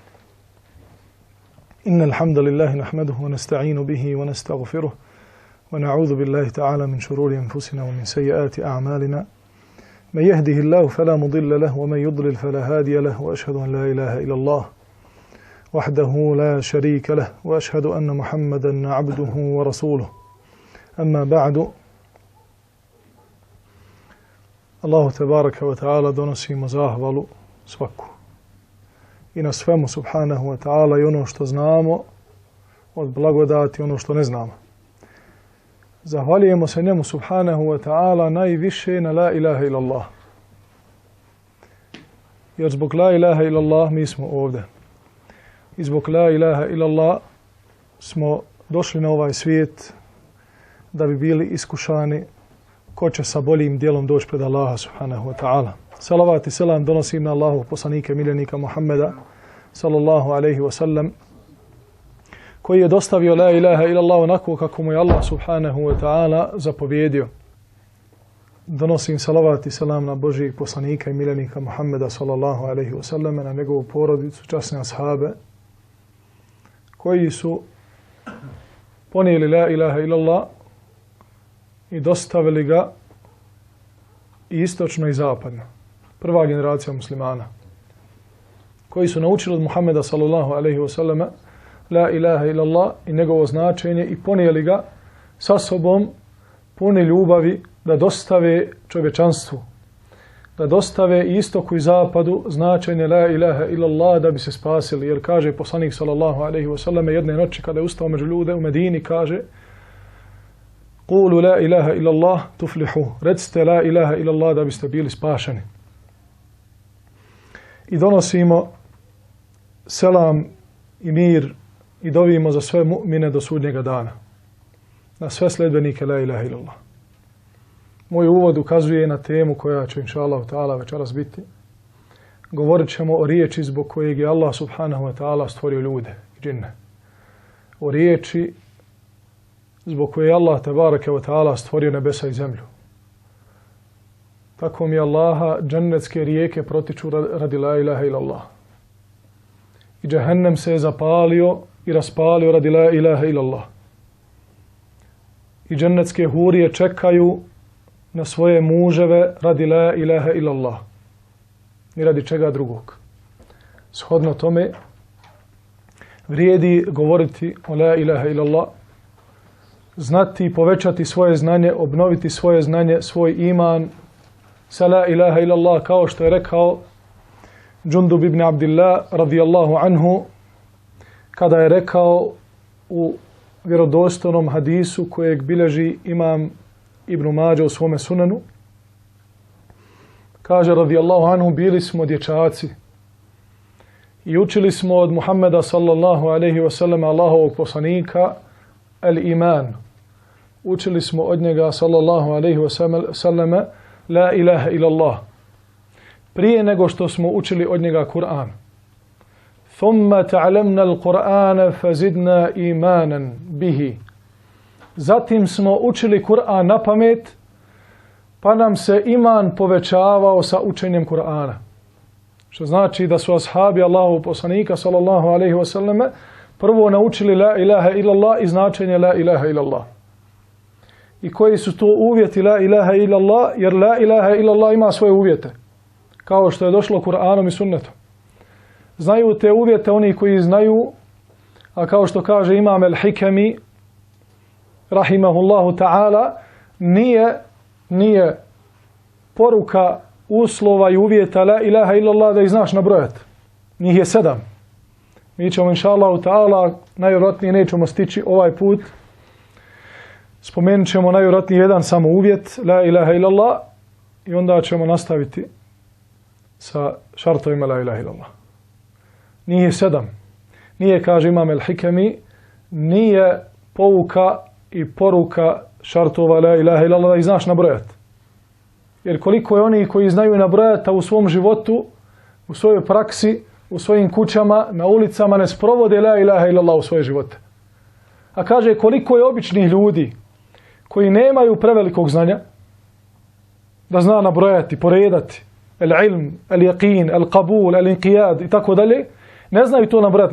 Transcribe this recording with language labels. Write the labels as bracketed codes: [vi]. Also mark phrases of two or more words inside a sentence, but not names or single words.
[ar] إن الحمد لله نحمده ونستعين به ونستغفره ونعوذ بالله تعالى من شرور أنفسنا ومن سيئات أعمالنا من يهده الله فلا مضل له ومن يضلل فلا هادي له وأشهد أن لا إله إلا الله وحده لا شريك له وأشهد أن محمدا عبده ورسوله. أما بعد، الله تبارك وتعالى [bs] donosimo zahvalu svaku i na svemu [ar] سبحانه وتعالى [bs] i ono što znamo od blagodati, ono što ne znamo. Zahvaljujemo se njemu [ar] سبحانه وتعالى [bs] najviše na [ar] لا إله إلا الله. [bs] Jer zbog [ar] لا إله إلا الله [bs] mi smo ovdje. I zbog [ar] لا إله إلا الله [bs] smo došli na ovaj svijet da bi bili iskušani ko će sa boljim dijelom doći pred Allaha [ar] سبحانه وتعالى. [bs] Salavat i selam donosim na Allahu poslanike miljenika Muhammeda [ar] صلى الله عليه وسلم, [bs] koji je dostavio [ar] لا إله إلا الله [bs] onako kako mu je Allah [ar] سبحانه وتعالى [bs] zapovjedio. Donosim salavat i selam na Božijeg poslanika i miljenika Muhammeda [ar] صلى الله عليه وسلم, [bs] na njegovu porodicu, časne ashabe, koji su ponijeli [ar] لا إله إلا الله [bs] i dostavili ga i istočno i zapadno. Prva generacija muslimana, koji su naučili od Muhammeda [ar] صلى الله عليه وسلم لا إله إلا الله [bs] i njegovo značenje i ponijeli ga sa sobom puni ljubavi da dostave čovječanstvu, da dostave istoku i zapadu značenje [ar] لا إله إلا الله [bs] da bi se spasili. Jer kaže poslanik [ar] صلى الله عليه وسلم [bs] jedne noći kada je ustao među ljude u Medini, kaže: [ar] قولوا لا إله إلا الله تفلحوا. [bs] Recite [ar] لا إله إلا الله [bs] da biste bili spašeni. I donosimo selam i mir i dovimo za sve mu'mine do sudnjega dana, na sve sledbenike [ar] لا إله إلا الله. [bs] Moj uvod ukazuje na temu koja će [ar] إن شاء الله تعالى [bs] večeras biti. Govorit ćemo o riječi zbog kojeg je Allah [ar] سبحانه وتعالى [bs] stvorio ljude i džinne. O riječi zbog koje je Allah [ar] تبارك وتعالى [bs] stvorio nebesa i zemlju. Tako mi Allaha džennetske rijeke protiču radi [ar] لا إله إلا الله. [bs] I džehennem se je zapalio i raspalio radi [ar] لا إله إلا الله. [bs] I džennetske hurije čekaju na svoje muževe radi [ar] لا إله إلا الله. [bs] Ni radi čega drugog. Shodno tome vrijedi govoriti o [ar] لا إله إلا الله, [bs] znati i povećati svoje znanje, obnoviti svoje znanje, svoj iman sa la ilaha illallah, kao što je rekao Džundub ibn Abdillah [ar] رضي الله عنه, [bs] kada je rekao u vjerodostojnom hadisu kojeg bilježi imam Ibn Mađa u svome sunanu, kaže [ar] رضي الله عنه: [bs] bili smo dječaci i učili smo od Muhammeda [ar] صلى الله عليه وسلم, [bs] Allahovog poslanika, al-iman. Učili smo od njega [ar] صلى الله عليه وسلم لا إله إلا الله, [bs] prije nego što smo učili od njega Kur'an. [ar] ثم تعلمنا القرآن فازددنا إيمانا به. [bs] Zatim smo učili Kur'an na pamet, pa nam se iman povećavao sa učenjem Kur'ana. Što znači da su ashabi Allahovog poslanika [ar] صلى الله عليه وسلم [bs] prvo naučili [ar] لا إله إلا الله [bs] i značenje [ar] لا إله إلا الله. [bs] I koji su to uvjeti [ar] لا إله إلا الله? [bs] Jer [ar] لا إله إلا الله [bs] ima svoje uvjete, kao što je došlo Kur'anom i sunnetom. Znaju te uvjete oni koji znaju, a kao što kaže imam al-Hikami [ar] رحمه الله تعالى, [bs] nije poruka uslova i uvjeta [ar] لا إله إلا الله [bs] da ih znaš nabrojati. Njih je 7. Mi ćemo [ar] إن شاء الله تعالى, [bs] najvjerojatnije nećemo stići ovaj put. Spomenut ćemo najvjerojatnije jedan samo uvjet [ar] لا إله إلا الله [bs] i onda ćemo nastaviti sa šartovima [ar] لا إله إلا الله. [bs] Nije 7. Nije, kaže imam al-Hikami, nije pouka i poruka šartova [ar] لا إله إلا الله [bs] da ih znaš nabrojati. Jer koliko je oni koji znaju nabrojati u svom životu, u svojoj praksi, u svojim kućama, na ulicama ne sprovode [ar] لا إله إلا الله [bs] u svoje živote. A kaže koliko je običnih ljudi koji nemaju prevelikog znanja, da zna nabrojati, poredati, [ar] العلم، اليقين، القبول، الانقياد [bs] i tako dalje, ne znaju to nabrojati.